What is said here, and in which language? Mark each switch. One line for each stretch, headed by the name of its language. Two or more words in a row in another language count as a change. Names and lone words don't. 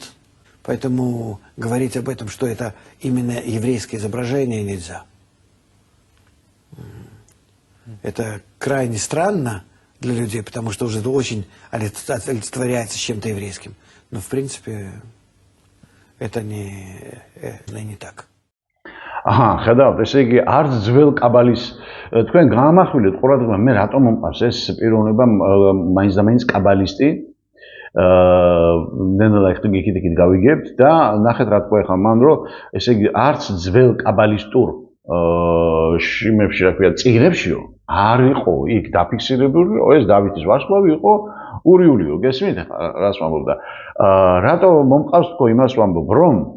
Russian: Поэтому говорить об этом, что это именно еврейское изображение, нельзя. Это крайне странно для людей, потому что уже это очень олицетворяется с чем-то еврейским. Но в принципе это не так.
Georgian: აჰა, ხედავთ, ესე იგი არც ძველ კაბალის თქვენ გაამახვილეთ ყურადღება, მე რატომ მომყავს ეს პიროვნება მაინც და მაინც კაბალისტი ნელა იქით გავიგებთ და ნახეთ რა თქვა ახლა მან რომ ესე იგი არც ძველ კაბალისტურ შიმებში რა ქვია წიგნებშიო არ იყო იქ დაფიქსირებული რომ ეს დავითის ვარსკვლავი იყო ურიულიო გესმით ახლა რას ვამბობ და რატო მომყავს თქო იმას ვამბობ რომ